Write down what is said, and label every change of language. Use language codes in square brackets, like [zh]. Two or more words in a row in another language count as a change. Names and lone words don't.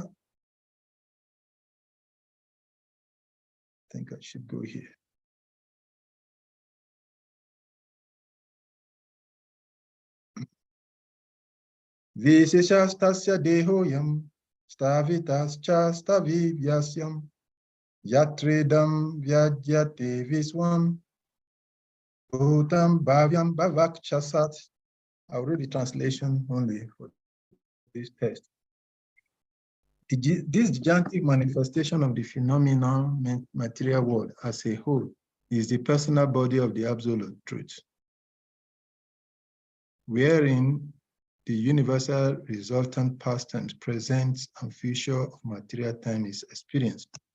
[en] I think I should go here. [sa] Visheshastasya dehoyam stavitascha stavivyasam yatredam vyajyate viswam bhutam bhavyam bhavakshasat. [en] I'll read the translation only for this text. This gigantic manifestation of the phenomenal material world as a whole is the personal body of the absolute truth, wherein the universal resultant past tense, present, and future of material time is experienced.